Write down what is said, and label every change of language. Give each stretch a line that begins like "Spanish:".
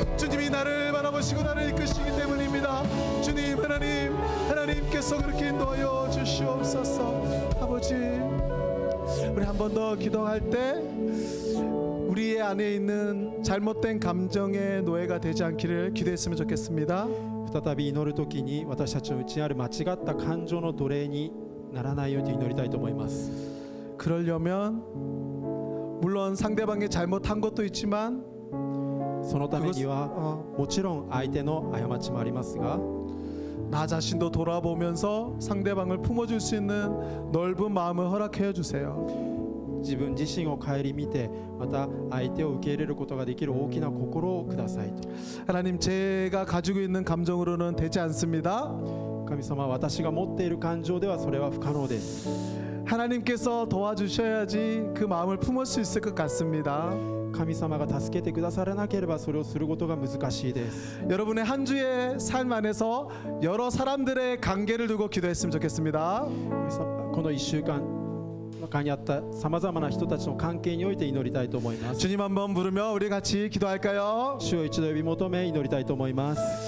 Korean: 주님이 나를 바라보시고 나를 이끄시기 때문입니다. 주님 하나님께서 그렇게 인도하여 주시옵소서. 아버지 우리 한 번 더 기도할 때 우리의 안에 있는 잘못된 감정의 노예가 되지 않기를 기도했으면 좋겠습니다.
Japanese: 再び祈るときに私たちの内にある間違った感情の奴隷にならないように祈りたいと思います。
Korean: 그러려면 물론 상대방이 잘못한 것도 있지만
Japanese: そのためには 어, もちろん相手の過ちもありますが
Korean: 나 자신도 돌아보면서 상대방을 품어줄 수 있는 넓은 마음을 허락해 주세요.
Japanese: 自分自身を顧みてまた相手を受け入れることができる大きな心をくださいと。
Korean: 하나님 제가 가지고 있는 감정으로는 되지 않습니다.
Japanese: 神様、私が持っている感情ではそれは不可能です。
Korean: 하나님께서 도와주셔야지 그 마음을 품을 수 있을 것 같습니다.
Japanese: 神様が助けてくださらなければそれをすることが難しいです。
Korean: 여러분의 한 주의 삶 안에서 여러 사람들의 관계를 두고 기도했으면 좋겠습니다.
Japanese: この1週間中にあったさまざまな人たちの関係において祈りたいと思います。
Korean: 주님 한번 부르며 우리 같이 기도할까요?
Japanese: 主を一度呼び求め祈りたいと思います。